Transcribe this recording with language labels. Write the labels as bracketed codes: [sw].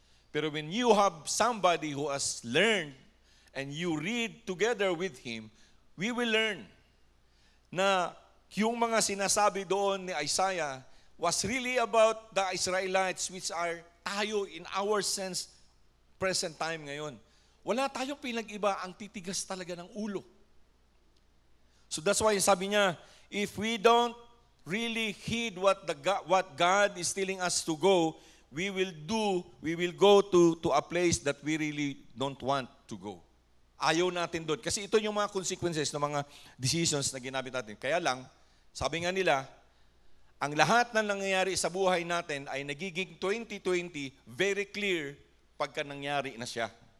[en] Pero when you have somebody who has learned and you read together with him, we will learn [tl] na yung mga sinasabi doon ni [en] Isaiah was really about the Israelites, which are tayo in our sense, present time ngayon. [tl] Wala tayong pinag-iba, ang titigas talaga ng ulo. [en] So that's why [tl] sabi niya, [en] if we don't really heed what God is telling us to go, we will go to a place that we really don't want to go. [tl] Ayaw natin doon. Kasi ito yung mga consequences ng mga decisions na ginamit natin. Kaya lang, sabi nga nila, ang lahat na nangyayari sa buhay natin ay nagiging 2020 [en] very clear [tl] pagka nangyari na siya.